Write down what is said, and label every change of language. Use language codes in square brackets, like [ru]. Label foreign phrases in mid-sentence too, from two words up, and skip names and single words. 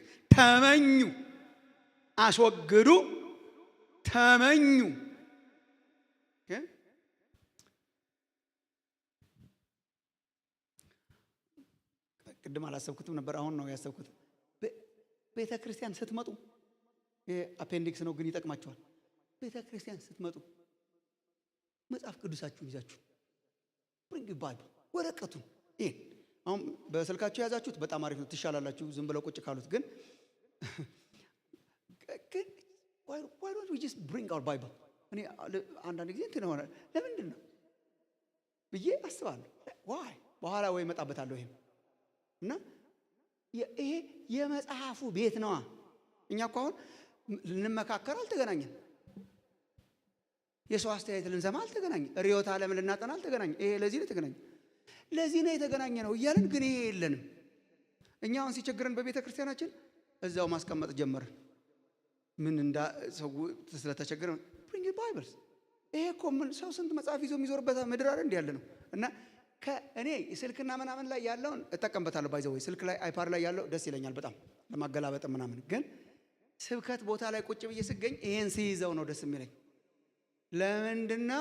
[am] ተመኙ። አስወግዱ፣ ተመኙ። ቅድም አላሰብኩትም ነበር፣ አሁን ነው ያሰብኩት። ቤተ ክርስቲያን ስትመጡ አፔንዲክስ ነው ግን ይጠቅማችኋል። ቤተ ክርስቲያን ስትመጡ መጽሐፍ ቅዱሳችሁን ይዛችሁ [en] bring Bible [am] ወረቀቱን ይሄን አሁን በስልካችሁ ያዛችሁት በጣም አሪፍ ነው፣ ትሻላላችሁ ዝም ብለው ቁጭ ካሉት። ግን [en] why don't we just bring our Bible? [am] እኔ አንዳንድ ጊዜ እንትን ሆነ ለምንድን ነው ብዬ አስባለሁ። why በኋላ ወይ መጣበታለሁ። ይሄም እና ይሄ የመጽሐፉ ቤት ነዋ። እኛ እኮ አሁን ልንመካከር አልተገናኘን፣ የሰው አስተያየት ልንሰማ አልተገናኘን፣ ርዕዮተ ዓለም ልናጠና አልተገናኘን። ይሄ ለዚህ ነው የተገናኘን፣ ለዚህ ነው የተገናኘ ነው እያልን ግን ይሄ የለንም። እኛ አሁን ሲቸግረን በቤተ ክርስቲያናችን እዛው ማስቀመጥ ጀመርን። ምን እንዳ ሰው ስለተቸገረ [en] bring your Bibles። [am] ይሄ እኮ ምን ሰው ስንት መጽሐፍ ይዞ የሚዞርበት ምድር አይደል እንዴ ያለ ነው። እና ከእኔ ስልክና ምናምን ላይ ያለውን እጠቀምበታለሁ። ባይዘው ስልክ ላይ አይፓድ ላይ ያለው ደስ ይለኛል በጣም ለማገላበጥ ምናምን። ግን ስብከት ቦታ ላይ ቁጭ ብዬ ስገኝ ይሄን ሲይዘው ነው ደስ የሚለኝ። ለምንድነው?